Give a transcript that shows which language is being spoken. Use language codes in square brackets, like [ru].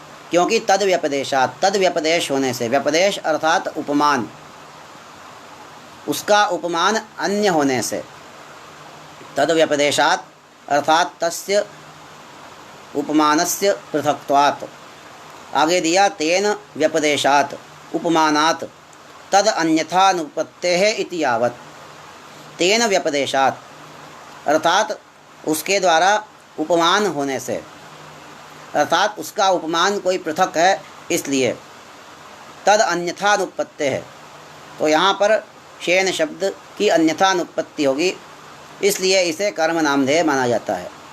[hi] क्योंकि [sa] तद व्यपदेशात्, [hi] तद व्यपदेश होने से, व्यपदेश अर्थात उपमान, उसका उपमान अन्य होने से, [sa] तद व्यपदेशात् अर्थात तस्य उपमानस्य पृथक्त्वात्। [hi] आगे दिया [sa] तेन व्यपदेशात् उपमानात् तद अन्यथानुपत्तेः इति यावत्। तेन व्यपदेशात् [hi] अर्थात उसके द्वारा उपमान होने से, अर्थात उसका उपमान कोई पृथक है इसलिए [sa] तद अन्यथानुपत्ति [hi] है। तो यहाँ पर शेन शब्द की अन्यथानुपत्ति होगी, इसलिए इसे कर्म नामधेय माना जाता है।